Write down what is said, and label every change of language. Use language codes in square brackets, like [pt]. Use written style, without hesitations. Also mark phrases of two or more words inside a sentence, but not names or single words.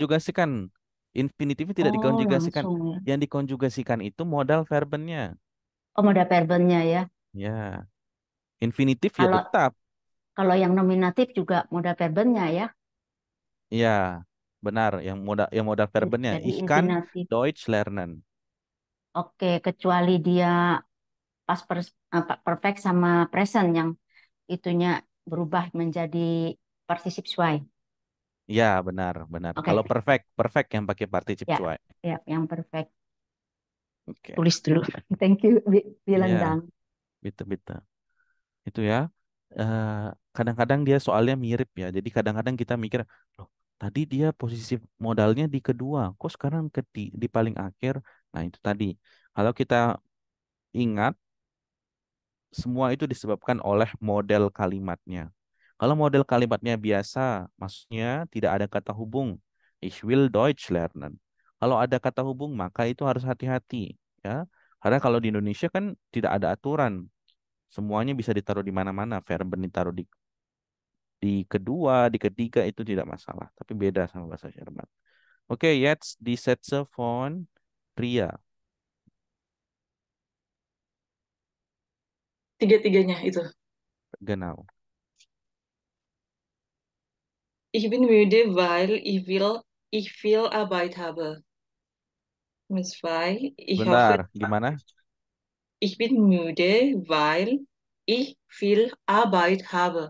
[id] dikonjugasikan. Infinitifnya tidak Oh, dikonjugasikan. langsung ya. Yang dikonjugasikan itu modal verbennya. Oh, moda verbennya ya. Ya, infinitif ya Kalau tetap. kalau yang nominatif juga moda verbennya ya. Ya, benar. Yang modal verbennya. Jadi [de] Ich kann [id] infinitif. [de] Deutsch lernen. [id] Oke, kecuali dia pas perfect sama present yang itunya berubah menjadi [de] particip suai. [id] Ya, benar, benar. Oke, Kalau perfect, perfect yang pakai particip ya, cuai. ya, yang perfect. Oke. Tulis dulu. [en] Thank you, [id] Iya, Wilendang. betul-betul. Itu ya. Eh, Kadang-kadang dia soalnya mirip ya. Jadi kadang-kadang kita mikir, loh, tadi dia posisi modalnya di kedua, kok sekarang di paling akhir? Nah, itu tadi. Kalau kita ingat, semua itu disebabkan oleh model kalimatnya. Kalau model kalimatnya biasa, maksudnya tidak ada kata hubung. [de] Ich will Deutsch lernen. [id] Kalau ada kata hubung, maka itu harus hati-hati, ya. Karena kalau di Indonesia kan tidak ada aturan. Semuanya bisa ditaruh di mana-mana. Verben ditaruh di kedua, di ketiga itu tidak masalah. Tapi beda sama bahasa Jerman. Oke, [de] jetzt die Sätze von Ria. [id] Tiga-tiganya itu. [de] Genau. Ich bin müde, weil ich viel Arbeit habe. Nummer zwei, ich hoffe, [id] Bentar, gimana? [de] ich bin müde, weil ich viel Arbeit habe.